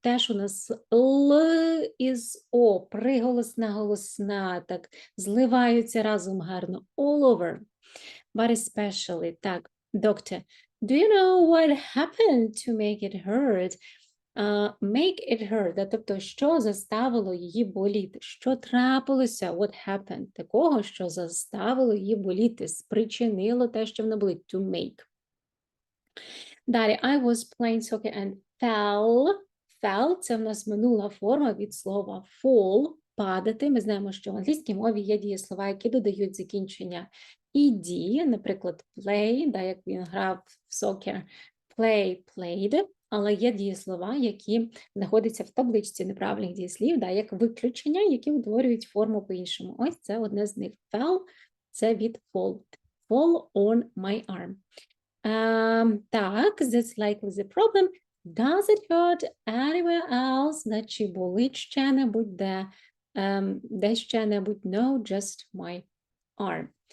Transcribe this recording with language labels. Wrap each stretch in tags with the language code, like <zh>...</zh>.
<uk>Теж у нас Л із О, приголосна, голосна, так, зливаються разом гарно.</uk> <en>All over. But especially, так, doctor, do you know what happened to make it hurt? Make it hurt,</en> <uk>тобто, що заставило її боліти? Що трапилося?</uk> <en>What happened?</en> <uk>Такого, що заставило її боліти, спричинило те, що вона болить.</uk> <en>To make. Далі, I was playing soccer and fell.</en> <uk>Fell – це в нас минула форма від слова fall, падати. Ми знаємо, що в англійській мові є дієслова, які додають закінчення «ed», наприклад, play, да, як він грав в soccer, play, played, але є дієслова, які знаходяться в табличці неправильних дієслів, да, як виключення, які утворюють форму по-іншому. Ось це одне з них.</uk> <en>Fell –</en> <uk>це від</uk> <en>fall. Fall on my arm. Так, that's likely the problem. Does it hurt anywhere else?</en> <uk>Чи болить ще-небудь де? Де ще-небудь?</uk> <en>No, just my arm.</en>